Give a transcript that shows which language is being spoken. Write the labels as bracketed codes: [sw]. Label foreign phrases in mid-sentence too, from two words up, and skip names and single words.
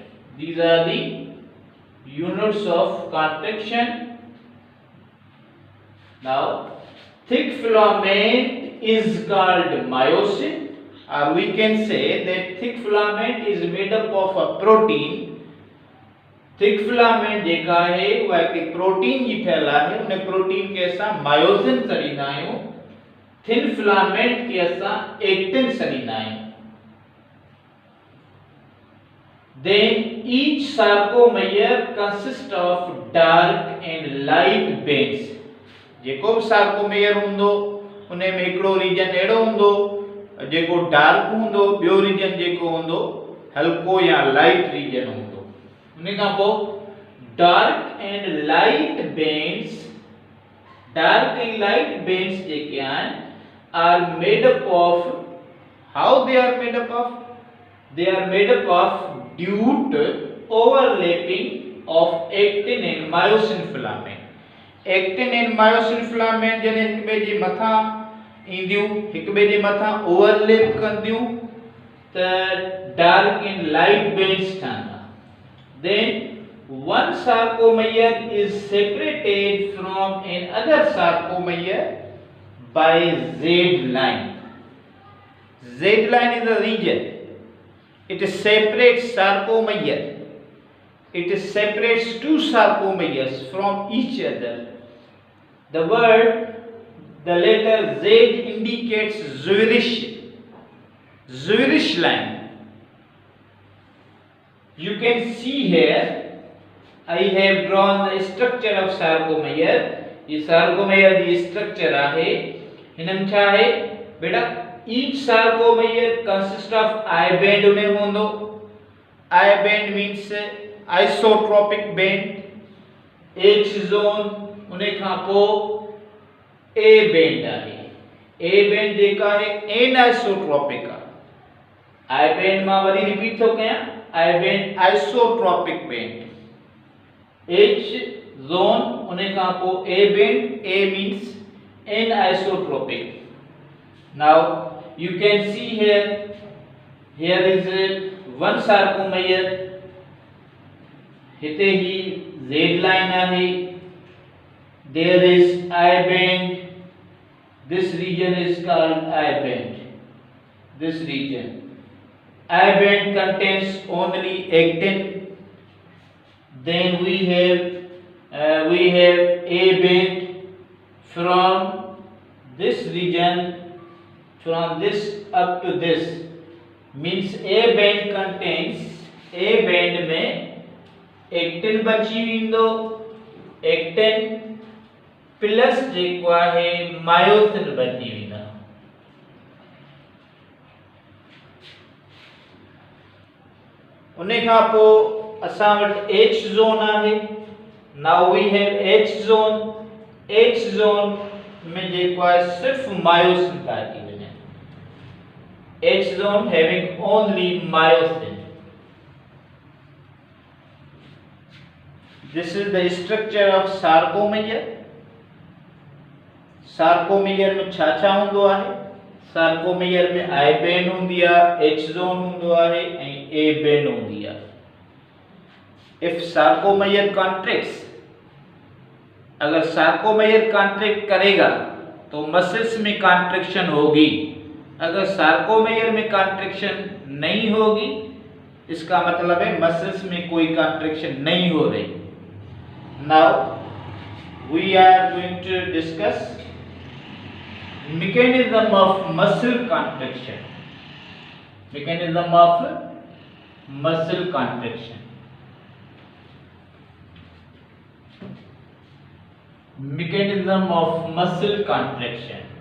[en] These are the units of contraction. Now, thick filament is called myosin, or we can say that thick filament is made up of a protein. thick filament [sd] जेका है वह एक प्रोटीन जी फैला है, उन्हें प्रोटीन के असां मायोसिन सॾींदा आहियूं. थिन फिलामेंट के असां एक्टिन सॾींदा आहियूं. Then each sarcomere consists of dark and [en] light bands. [sd] जेको भी सार्कोमेयर हूंदो उन में हिकिड़ो रीजन अहिड़ो हूंदो जेको डार्क हूंदो, ॿियो रीजन जेको हूंदो हल्को या [en] light region [sd] हूंदो। उन खां पोइ [en] dark and light bands, dark and light bands [sd] जेके आहिनि [en] are made up of, how they are made up of? They are made up of due to overlapping of actin and myosin filament. Actin and myosin filament [sd] जने हिक ॿिए जे मथां ईंदियूं, हिक ॿिए जे मथां ओवरलैप कंदियूं त [en] dark and light bands [sd] ठहंदा। [en] Then one sarcomere is separated from another sarcomere by Z line. Z line is the region. It separates sarcomere. It separates two sarcomeres from each other. The letter Z indicates Zwierisch line. You can see here, I have drawn the structure of sarcomere. [sd] ये sarcomere की structure आहे। हिनम छा है बेटा, [en] each sarcomere consists of I band [sd] उन्हें होंदो। [en] I band means isotropic band, H zone [sd] उन्हें खां पो [en] A band आहे। A band [sd] जेका है anisotropic आहे। [en] I band [sd] मां वरी रिपीट थो कयां, [en] I band isotropic band, H zone [sd] उन्हें खां पो [en] A band, A means anisotropic. Now you can see here is one sarcomere, [sd] हिते ही Z line आहे, [en] there is I band, this region is called I band, this region. I band contains only actin. Then we have A band from this region, from this up to this, means A band contains, [sd] A band में actin बची वेंदो, actin प्लस जेको आहे मायोसिन बची वेंदा। उन खां पोइ असां वटि [en] H zone [sd] आहे। [en] Now we have H zone. H zone [sd] में जेको आहे सिर्फ मायोसिन था अची वञनि। [en] H zone having only myosin. This is the structure of sarcomere. [sd] Sarcomere में छा छा हूंदो आहे? Sarcomere में [en] I band [sd] हूंदी आहे, [en] H zone [sd] हूंदो आहे ऐं [en] A band [sd] हूंदी आहे। [en] If sarcomere contracts, [hi] अगर [en] sarcomere contract [hi] करेगा तो मसल्स में कॉन्ट्रैक्शन होगी। अगर सार्कोमेयर में कॉन्ट्रैक्शन नहीं होगी, इसका मतलब है मसल्स में कोई कॉन्ट्रैक्शन नहीं हो रही। [en] now we are going to discuss mechanism of muscle contraction. Mechanism of muscle contraction. Mechanism of muscle contraction.